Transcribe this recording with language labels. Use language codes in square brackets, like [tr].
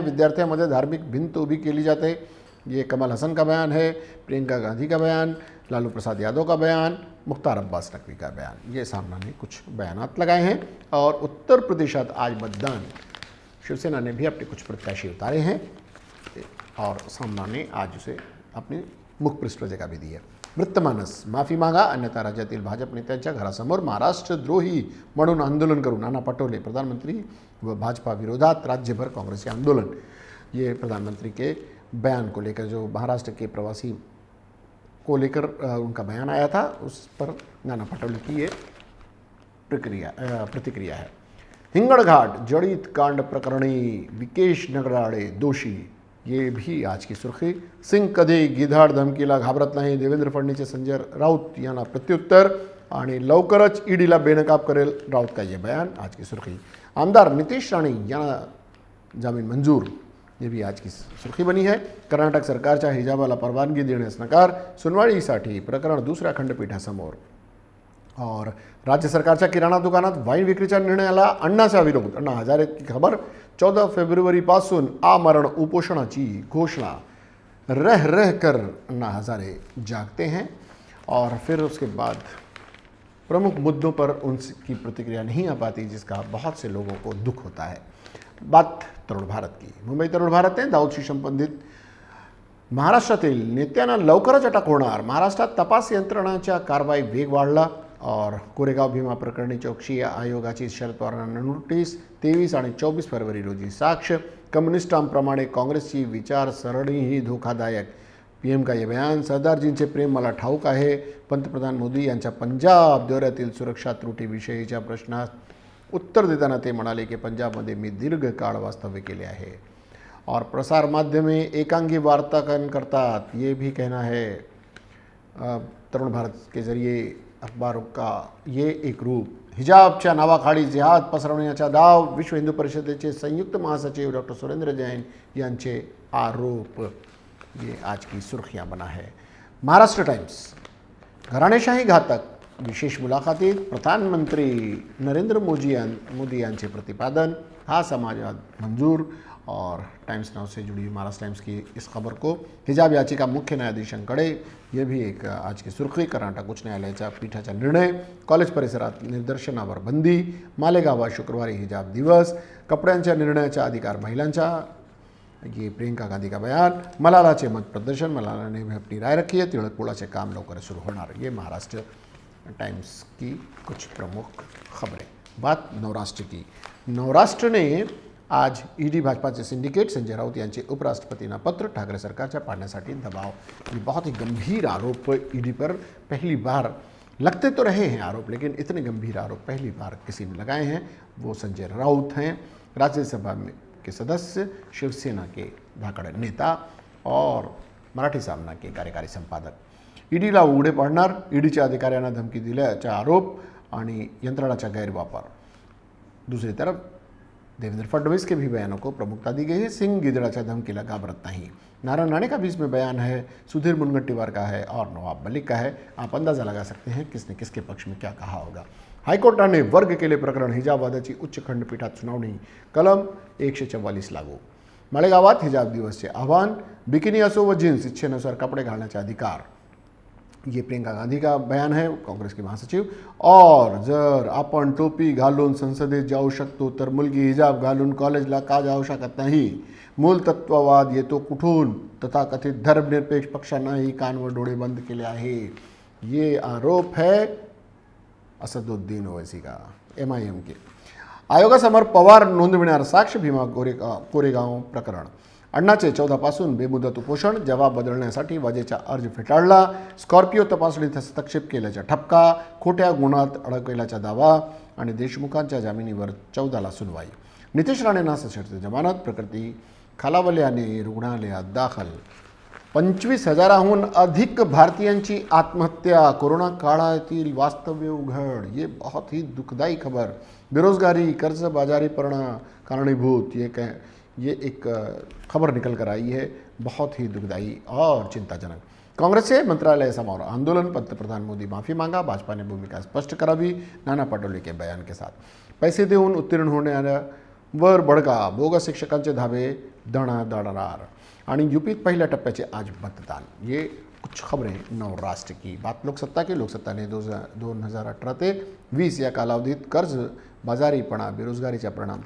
[mr] विद्यार्थियोंमध्ये धार्मिक भिंत उभी केली जाते, [hi] ये कमल हसन का बयान है, प्रियंका गांधी का बयान, लालू प्रसाद यादव का बयान, मुख्तार अब्बास नकवी का बयान, ये सामना ने कुछ बयानात लगाए हैं। और [mr] उत्तर प्रदेशात आज मतदान, [hi] शिवसेना ने भी अपने कुछ प्रत्याशी उतारे हैं और सामना ने आज उसे अपनी मुखपृष्ठ जगह भी दी है। [mr] वृत्तमानस, माफी मागा अन्यथा राज्यातील भाजप नेत्यांच्या घरासमोर महाराष्ट्रद्रोही म्हणून आंदोलन करू, नाना पटोले, प्रधानमंत्री व भाजपा विरोधात राज्यभर कांग्रेस के आंदोलन। [hi] ये प्रधानमंत्री के बयान को लेकर, जो महाराष्ट्र के प्रवासी को लेकर उनका बयान आया था, उस पर नाना पटोले की ये प्रतिक्रिया है। [mr] हिंगणघाट जड़ित कांड प्रकरणी विकेश नगराळे दोषी, [hi] ये भी आज की सुर्खी। [mr] सिंग कधी गिधाड धमकीला घाबरत नाही, देवेंद्र फडणवीस संजय राउत यांना प्रत्युत्तर, आणि लवकरच ईडीला बेनकाब करेल राउत [hi] का ये बयान, आज की सुर्खी। [mr] आमदार नितेश राणे यांना जामीन मंजूर, [hi] ये भी आज की सुर्खी बनी है। [mr] कर्नाटक सरकारच्या हिजाबाला परवानगी देण्यास नकार, सुनवाईसाठी प्रकरण दुसऱ्या खंडपीठासमोर। और राज्य सरकारच्या किराणा दुकानात वाईन विक्रीच्या निर्णयाला अण्णाचा विरोध. [hi] अण्णा हजारे की खबर. [mr] 14 फेब्रुवारीपासून आमरण उपोषणाची घोषणा. [hi] रह रह कर अन्ना हजारे जागते हैं और फिर उसके बाद प्रमुख मुद्दों पर उनकी प्रतिक्रिया नहीं आ पाती, जिसका बहुत से लोगों को दुख होता है. बात तरुण भारत की. [mr] मुंबई तरुण भारतने दाऊदशी संबंधित महाराष्ट्रातील नेत्यांना लवकरच अटक होणार. महाराष्ट्रात तपास यंत्रणाच्या कारवाई वेग वाढला और कोरेगाव भीमा प्रकरणी चौकशी आयोगाची शरद पवारांना नोटीस. 23 आणि 24 फरवरी रोजी साक्ष. कम्युनिस्टांप्रमाणे काँग्रेसची विचारसरणीही धोकादायक. [hi] पीएम का ये बयान. [mr] सरदारजींचे प्रेम मला ठाऊक आहे. पंतप्रधान मोदी यांच्या पंजाब दौऱ्यातील सुरक्षा त्रुटीविषयीच्या प्रश्नास उत्तर देताना ते म्हणाले की पंजाबमध्ये मी दीर्घकाळ वास्तव्य केले आहे और प्रसार माध्यमे एकांगी वार्तांकन करतात, [hi] ये भी कहना है. तरुण भारत के जरिए अखबारों का ये एक रूप. [mr] हिजाबच्या नावाखाली जिहाद पसरवण्याचा डाव. विश्व हिंदू परिषदेचे संयुक्त महासचिव डॉक्टर सुरेंद्र जैन यांचे आरोप. [hi] ये आज की सुर्खियां बना है. [mr] महाराष्ट्र टाइम्स. घराणेशाही घातक. विशेष मुलाखतीत प्रधानमंत्री नरेंद्र मोदी यांचे प्रतिपादन. हा समाजात मंजूर. [hi] और टाइम्स नाउ से जुड़ी महाराष्ट्र टाइम्स की इस खबर को. [mr] हिजाब याचिका मुख्य न्यायाधीशांकडे. [hi] ये भी एक आज की सुर्खी. [mr] कर्नाटक उच्च न्यायालयाच्या पीठाचा निर्णय. कॉलेज परिसरात निदर्शनावर बंदी. मालेगावात शुक्रवारी हिजाब दिवस. कपड्यांच्या निर्णयाचा अधिकार महिलांचा. [hi] ये प्रियंका गांधी का बयान. [mr] मलालाचे मत प्रदर्शन. [hi] मलाला ने भी अपनी राय रखी है. [mr] तिळक पुलाचे काम लवकर शुरू होणार. [hi] ये महाराष्ट्र टाइम्स की कुछ प्रमुख खबरें. बात नवराष्ट्र की. [mr] नवराष्ट्र ने आज ईडी भाजपाचे सिंडिकेट संजय राउत यांचे उपराष्ट्रपतींना पत्र. ठाकरे सरकारच्या पाडण्यासाठी दबाव. [hi] ये बहुत ही गंभीर आरोप ईडी पर पहली बार लगते तो रहे हैं आरोप, लेकिन इतने गंभीर आरोप पहली बार किसी ने लगाए हैं. वो संजय राउत हैं, राज्यसभा में के सदस्य, शिवसेना के धाकड़ नेता और मराठी सामना के कार्यकारी संपादक. [mr] ईडीला उघडे पाडणार. ईडीच्या अधिकाऱ्यांना धमकी दिल्याचा आरोप आणि यंत्रणाचा गैरवापर. [hi] दूसरी तरफ देवेंद्र फडणवीस के भी बयानों को प्रमुखता दी गई है. [mr] सिंह गिदड़ाच्या धमकीला घाबरत नहीं. नारायण राणे [hi] का भी इसमें बयान है. सुधीर मुनगंटीवार का है और नवाब मलिक का है. आप अंदाजा लगा सकते हैं किसने किसके पक्ष में क्या कहा होगा. [mr] हायकोर्टाने वर्ग केले प्रकरण. हिजाबवादाची उच्च खंडपीठात सुनावणी. कलम 144 लागू. माळेगावात हिजाब दिवसचे आव्हान. बिकिनी असो व जीन्स इच्छेनुसार कपडे घालण्याचा अधिकार. [hi] ये प्रियंका गांधी का बयान है, काँग्रेस के महासचिव. [mr] और जर आपण टोपी घालून संसदेत जाऊ शकतो तर मुलगी हिजाब घालून कॉलेजला का जाऊ शकत नाही. मूलतत्ववाद येतो कुठून. तथाकथित धर्मनिरपेक्ष पक्षांनाही कान व डोळे बंद केले आहे. [hi] ये आरोप है असदुद्दीन ओवैसी का, MIM के. [mr] आयोगासमोर पवार नोंदविणार साक्ष. भीमा कोरेगाव प्रकरण. अण्णाचे 14 पासून बेमुदत उपोषण. जबाब बदलण्यासाठी वाजेचा अर्ज फेटाळला. स्कॉर्पिओ तपासणीत हस्तक्षेप केल्याचा ठपका. खोट्या गुन्ह्यात अडकल्याचा दावा आणि देशमुखांच्या जामिनीवर 14ला सुनवाई. नितेश राणेंना सशर्त जमानत. प्रकृती खालावल्याने रुग्णालयात दाखल. 25,000हून अधिक भारतीयांची आत्महत्या. कोरोना काळातील वास्तव्य उघड. [hi] ये बहुत ही दुखदाई खबर. [mr] बेरोजगारी, कर्जबाजारीपणा कारणीभूत. [hi] ये एक खबर निकल कर आई है, बहुत ही दुखदाई और चिंताजनक. [mr] काँग्रेस से मंत्रालयासमोर आंदोलन. पंतप्रधान मोदी माफी मांगा. भाजपा ने भूमिका स्पष्ट करावी. नाना पटोले [hi] के बयान के साथ. [mr] पैसे देऊन उत्तीर्ण होण्यावर बडगा. बोगस शिक्षकांचे धाबे दणादणार. आणि यूपीत पहिल्या टप्प्याचे आज मतदान. [hi] ये कुछ खबरें नवराष्ट्र की. बात लोकसत्ता की. [mr] लोकसत्ता ने 2018 ते 20 या कालावधीत कर्ज बाजारीपणा, बेरोजगारीचा परिणाम.